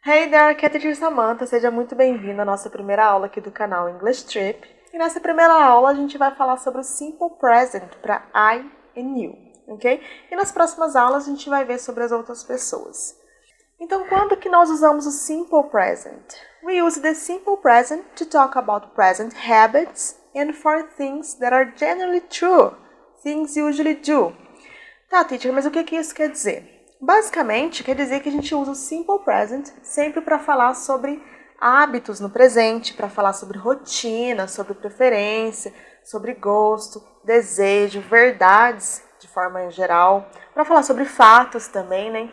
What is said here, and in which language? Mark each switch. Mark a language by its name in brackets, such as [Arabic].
[English] Hey there, [Portuguese] aqui é a Teacher Samantha, seja muito bem-vindo à nossa primeira aula aqui do canal English Trip. E nessa primeira aula a gente vai falar sobre o Simple Present para [English] I and you, [Portuguese] ok? E nas próximas aulas a gente vai ver sobre as outras pessoas. Então, quando que nós usamos o Simple Present? [English] We use the Simple Present to talk about present habits and for things that are generally true, things you usually do. [Portuguese] Tá, teacher, mas o que isso quer dizer? Basicamente, quer dizer que a gente usa o Simple Present sempre para falar sobre hábitos no presente, para falar sobre rotina, sobre preferência, sobre gosto, desejo, verdades de forma geral, para falar sobre fatos também, né?